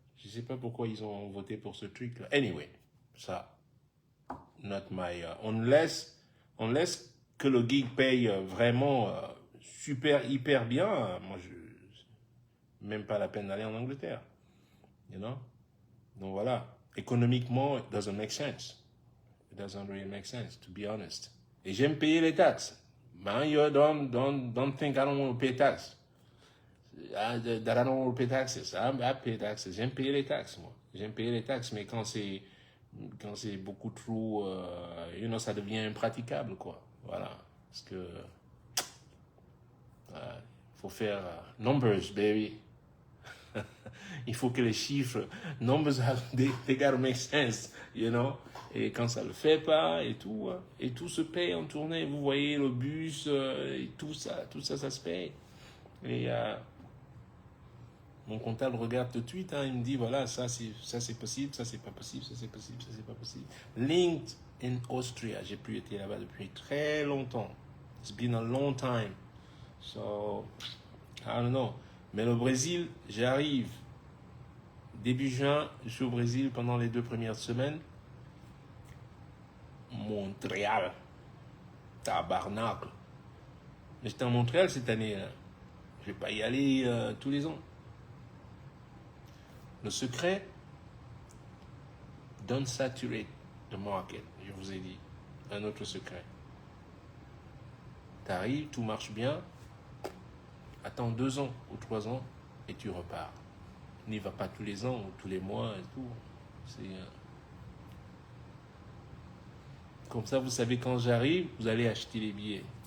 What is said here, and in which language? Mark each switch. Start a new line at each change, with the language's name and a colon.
French: Je sais pas pourquoi ils ont voté pour ce truc-là.
English: Anyway,
French: ça,
English: not my...
French: unless que le gig paye vraiment super, hyper bien, moi, même pas la peine d'aller en Angleterre.
English: You know?
French: Donc voilà. Économiquement,
English: it doesn't make sense. It doesn't really make sense, to be honest.
French: Et j'aime payer les taxes.
English: Man, you don't think I don't want to pay taxes. That I don't want to pay taxes. I pay taxes.
French: J'aime payer les taxes, moi. J'aime payer les taxes, mais quand c'est beaucoup trop, ça devient impraticable, quoi. Voilà. Parce que, faut faire
English: numbers, baby.
French: Il faut que les chiffres,
English: numbers, they gotta make sense, you know.
French: Et quand ça le fait pas, et tout se paye en tournée. Vous voyez le bus, et tout ça, ça se paye. Et mon comptable regarde tout de suite, hein, il me dit voilà, ça c'est possible, ça c'est pas possible, ça c'est possible, ça c'est pas possible. Linked in Austria, j'ai plus été là-bas depuis très longtemps.
English: It's been a long time. So, I don't know.
French: Mais le Brésil, j'arrive début juin, je suis au Brésil pendant les 2 premières semaines. Montréal, tabarnak. Mais j'étais en Montréal cette année. Hein. Je vais pas y aller tous les ans. Le secret,
English: don't saturate the market.
French: Je vous ai dit un autre secret. T'arrives, tout marche bien. Attends 2 ans ou 3 ans et tu repars. N'y va pas tous les ans ou tous les mois et tout. C'est comme ça, vous savez quand j'arrive, vous allez acheter les billets.